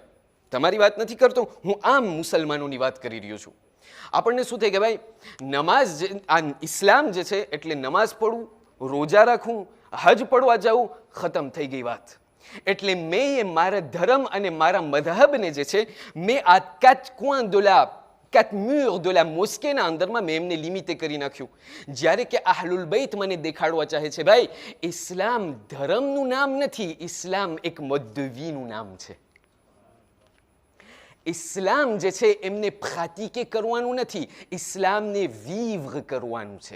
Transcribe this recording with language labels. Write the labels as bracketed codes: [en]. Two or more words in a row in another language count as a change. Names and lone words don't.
[gu] તમારી વાત નથી કરતો, હું આમ મુસલમાનોની વાત કરી રહ્યો છું. આપણને શું થાય કે ભાઈ નમાઝ, આ ઇસ્લામ જે છે એટલે નમાઝ પઢવું, રોજા રાખવું, હજ પડવા જવું, ખતમ થઈ ગઈ વાત. એટલે મેં એ મારા ધર્મ અને મારા મધહબને જે છે મેં આ [fr] 4 coins de la 4 murs de la mosquée [gu] અંદરમાં મેં એમને લિમિટે કરી નાખ્યું. જ્યારે કે અહલુલ બૈત મને દેખાડવા ચાહે છે ભાઈ ઇસ્લામ ધર્મનું નામ નથી, ઇસ્લામ એક મદ્દવીનું નામ છે. ઇસ્લામ જે છે એમને પ્રાક્ટિકે કરવાનું નથી, ઇસ્લામને વિવ્ર કરવાનું છે.